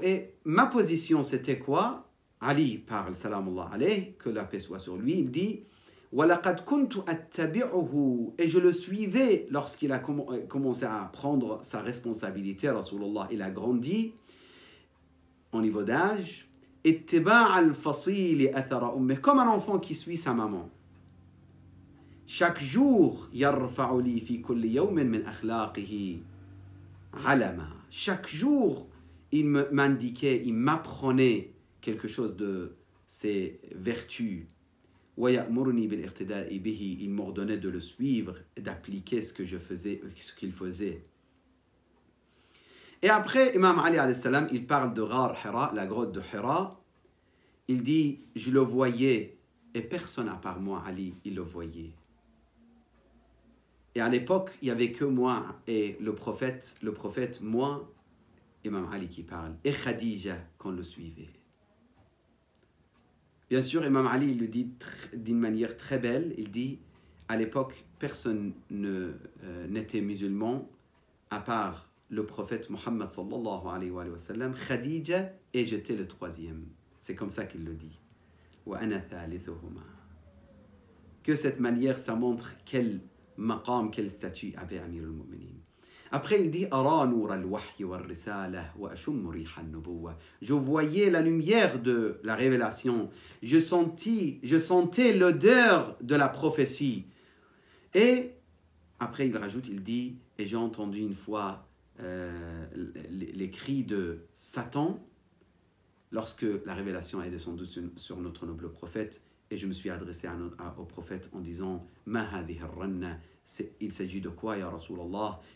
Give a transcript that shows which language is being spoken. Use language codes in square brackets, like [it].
[fr] Et ma position c'était quoi? Ali parle salamullah alayhi, que la paix soit sur lui, il dit [ar] وَلَقَدْ كُنْتُ أَتَّبِعُهُ. [fr] Et je le suivais lorsqu'il a commencé à prendre sa responsabilité. Rasulullah, il a grandi au niveau d'âge. [ar] اتباع الفصيل أثر أمه, [fr] comme un enfant qui suit sa maman. Chaque jour, [ar] يرفع لي في كل يوم من أخلاقه علما. [fr] Chaque jour, il m'indiquait, il m'apprenait quelque chose de ses vertus. [ar] ويأمرني بالاقتداء به. [fr] Il m'ordonnait de le suivre et d'appliquer ce que je faisais, ce qu'il faisait. Et après, Imam Ali alayhi salam, il parle de Ghar Hira, la grotte de Hira. Il dit, je le voyais, et personne à part moi, Ali, il le voyait. Et à l'époque, il n'y avait que moi et le prophète, moi, Imam Ali qui parle, et Khadija qu'on le suivait. Bien sûr, Imam Ali il le dit d'une manière très belle, il dit, à l'époque, personne n'était musulman, à part le prophète Mohammed sallallahu alayhi wa sallam, Khadija, et j'étais le troisième. C'est comme ça qu'il le dit. [ar] وَأَنَا ثَالِثُهُمَا. [fr] Que cette manière, ça montre quel maqam, quel statut avait Amir al-Mu'minin. Après, il dit [ar] أَرَى نُورَ الْوَحْيِ وَالرِّسَالَةِ وَأَشُمُّ رِيحَ النُّبُوَّةِ. [fr] Je voyais la lumière de la révélation. Je sentais l'odeur de la prophétie. Et après, il rajoute, il dit, et j'ai entendu une fois les cris de Satan lorsque la révélation est descendue sur notre noble prophète, et je me suis adressé au prophète en disant [ar] Ma hadhihi ar-ranna, [fr] il s'agit de quoi ya Rasulallah?